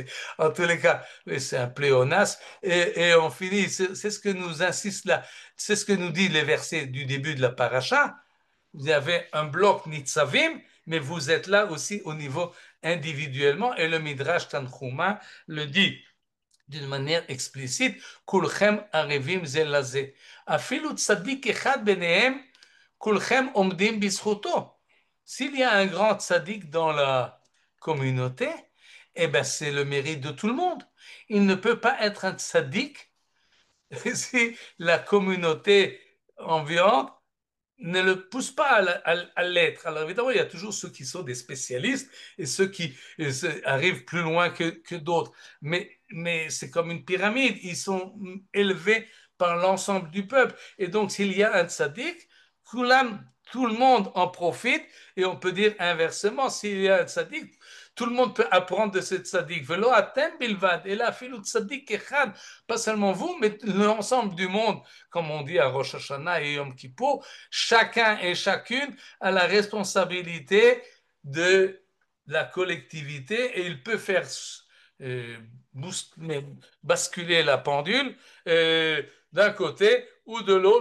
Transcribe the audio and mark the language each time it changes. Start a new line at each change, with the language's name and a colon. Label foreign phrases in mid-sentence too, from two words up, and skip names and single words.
French: En tous les cas, oui, c'est un pléonasme. Et on finit, c'est ce que nous insiste là, c'est ce que nous dit les versets du début de la paracha. Vous avez un bloc Nitzavim, mais vous êtes là aussi au niveau individuellement. Et le Midrash Tanchuma le dit d'une manière explicite,
Hebrew: כולכם ערבים זה לזה. אפילו צדיק אחד ביניכם, כולכם עומדים בזכותו.
French: S'il y a un grand tzaddik dans la communauté, eh ben c'est le mérite de tout le monde. Il ne peut pas être un tzaddik si la communauté environnante ne le pousse pas à l'être. Alors évidemment, il y a toujours ceux qui sont des spécialistes et ceux qui arrivent plus loin que d'autres. Mais c'est comme une pyramide, ils sont élevés par l'ensemble du peuple. Et donc, s'il y a un tzaddik, tout le monde en profite, et on peut dire inversement, s'il y a un tzaddik, tout le monde peut apprendre de ce tzaddik.
Hebrew: ולא אתם בלבד,
French: et là,
Hebrew: אפילו צדיק אחד,
French: pas seulement vous, mais l'ensemble du monde, comme on dit à Rosh Hashanah et Yom Kippour, chacun et chacune a la responsabilité de la collectivité et il peut faire euh, basculer la pendule d'un côté ou de l'autre.